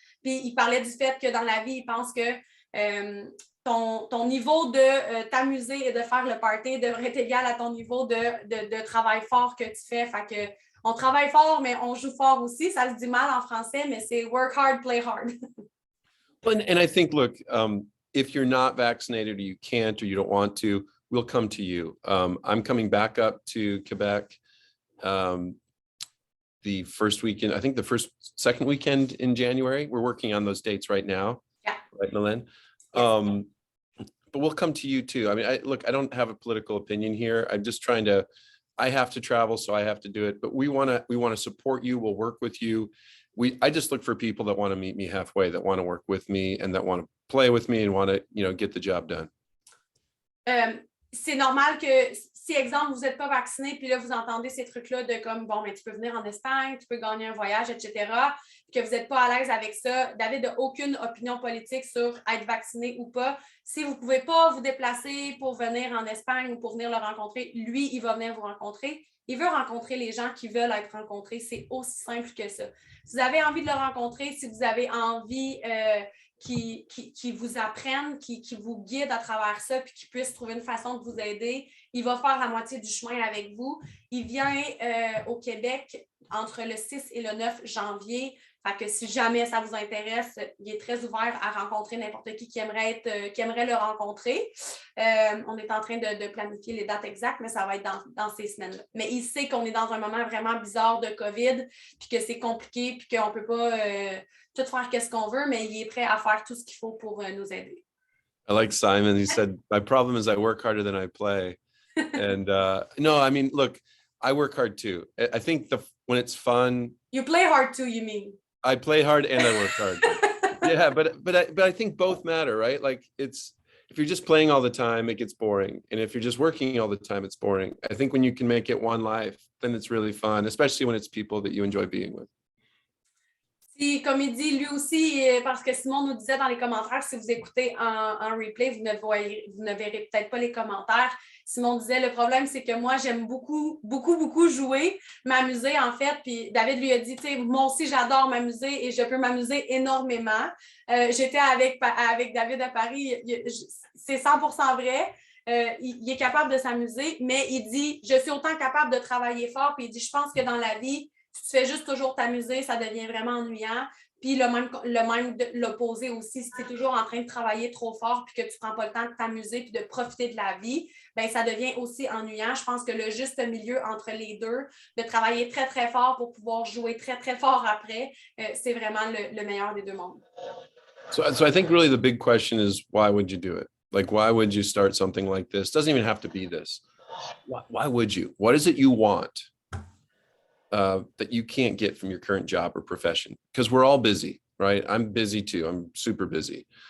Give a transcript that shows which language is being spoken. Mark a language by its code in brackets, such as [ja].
[fr] Puis il parlait du fait que dans la vie, il pense que ton niveau de t'amuser et de faire le party devrait être égal à ton niveau de travail fort que tu fais. Fait que on travaille fort, mais on joue fort aussi. Ça se dit mal en français, mais c'est [en] work hard, play hard. And I think, look, if you're not vaccinated or you can't or you don't want to, we'll come to you. I'm coming back up to Quebec the first weekend, I think the second weekend in January. We're working on those dates right now. Yeah. Right, Nalin? Yes. But we'll come to you too. I mean, I don't have a political opinion here. I'm just I have to travel, so I have to do it. But we want to support you. We'll work with you. I just look for people that want to meet me halfway, that want to work with me and that want to play with me and want to, get the job done. [fr] C'est normal que si, exemple, vous n'êtes pas vacciné, puis là, vous entendez ces trucs-là de comme, bon, mais tu peux venir en Espagne, tu peux gagner un voyage, etc., que vous n'êtes pas à l'aise avec ça. David n'a aucune opinion politique sur être vacciné ou pas. Si vous ne pouvez pas vous déplacer pour venir en Espagne ou pour venir le rencontrer, lui, il va venir vous rencontrer. Il veut rencontrer les gens qui veulent être rencontrés. C'est aussi simple que ça. Si vous avez envie de le rencontrer, si vous avez envie qui vous apprennent, qui vous guident à travers ça, puis qui puissent trouver une façon de vous aider, il va faire la moitié du chemin avec vous. Il vient au Québec entre le 6 et le 9 janvier. Fait que si jamais ça vous intéresse, il est très ouvert à rencontrer n'importe qui aimerait le rencontrer. On est en train de planifier les dates exactes, mais ça va être dans ces semaines-là. Mais il sait qu'on est dans un moment vraiment bizarre de COVID, puis que c'est compliqué, puis qu'on ne peut pas tout faire qu'est-ce qu'on veut, mais il est prêt à faire tout ce qu'il faut pour nous aider. [en] I like Simon. He said, my problem is I work harder than I play. And no, I mean, look, I work hard too. I think when it's fun. You play hard too, you mean? I play hard and I work hard. Yeah, but I think both matter, right? Like if you're just playing all the time, it gets boring. And if you're just working all the time, it's boring. I think when you can make it one life, then it's really fun, especially when it's people that you enjoy being with. [fr] Si, comme il dit, lui aussi, parce que Simon nous disait dans les commentaires, si vous écoutez en replay, vous ne verrez peut-être pas les commentaires. Simon disait, le problème, c'est que moi, j'aime beaucoup, beaucoup, beaucoup jouer, m'amuser, en fait. Puis David lui a dit, tu sais, moi aussi, j'adore m'amuser et je peux m'amuser énormément. J'étais avec David à Paris, c'est 100% vrai. Il est capable de s'amuser, mais il dit, je suis autant capable de travailler fort. Puis il dit, je pense que dans la vie, si tu fais juste toujours t'amuser, ça devient vraiment ennuyant. Puis le même l'opposé aussi, si tu es toujours en train de travailler trop fort puis que tu ne prends pas le temps de t'amuser puis de profiter de la vie, bien, ça devient aussi ennuyant. Je pense que le juste milieu entre les deux, de travailler très, très fort pour pouvoir jouer très, très fort après, c'est vraiment le meilleur des deux mondes. [en] So I think really the big question is, why would you do it? Like, why would you start something like this? It doesn't even have to be this. Why would you? What is it you want? That you can't get from your current job or profession? Because we're all busy, right? I'm busy too. I'm super busy.